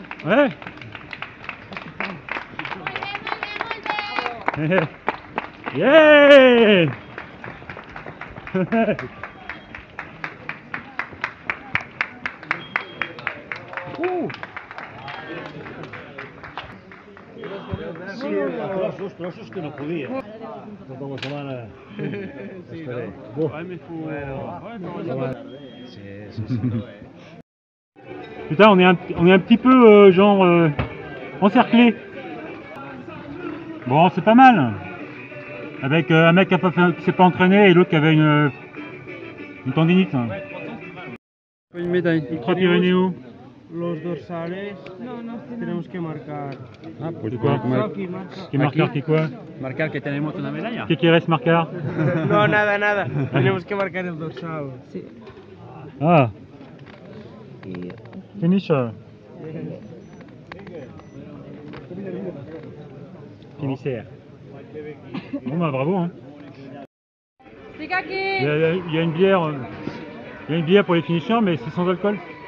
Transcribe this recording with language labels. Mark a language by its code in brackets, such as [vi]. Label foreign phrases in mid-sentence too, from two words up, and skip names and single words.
[fr] Ouais. Yeah. [ca] Os trossos que no podia. Tota la setmana. [fr] Ouais, mais faut... Putain, on est un petit peu genre encerclé. Bon, c'est pas mal. Avec un mec qui s'est pas entraîné et l'autre qui avait une tendinite. Une médaille. Ultra Pyrénéo. [es] los dorsales tenemos que marcar. [fr] Ah, pourquoi? [es] Aquí marca. ¿Qué marcar? ¿Qué quoi? Marcar que tenemos una medalla. ¿Qué quieres marcar? No, nada. Tenemos que marcar el dorsal. Sí. [fr] Ah. Finisher. Finisher. Bon bah bravo hein. Il y a une bière. Il y a une bière pour les finishers mais c'est sans alcool.